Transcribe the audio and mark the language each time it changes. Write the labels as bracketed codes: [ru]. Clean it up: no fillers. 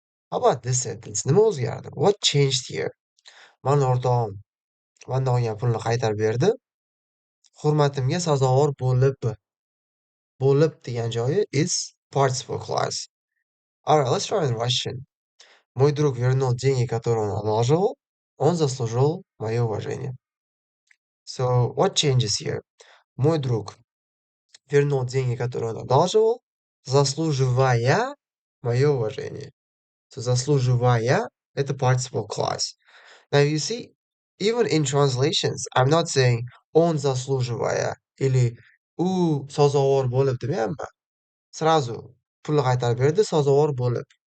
[en] How about this sentence? [uz] Nima o'zgardi? [en] What changed here? [uz] Mani o'rtog'im mandan olgan pulni qaytarib berdi. hurmatimga sazovor bo'lib degan joyi [en] is participle clause. Alright, let's try in Russian. [ru] Мой друг вернул деньги, которые он одалживал. Он заслужил мое уважение. [en] So, what changes here? [ru] Мой друг вернул деньги, которые он одалживал, заслуживая мое уважение. [en] So, заслуживая — это participle clause. Now, you see, even in translations, I'm not saying [ru] он заслуживая [en] или [uz] u sazovor bo'lib demayapman. Сразу pulni qaytarib berdi, sazovor bo'lib.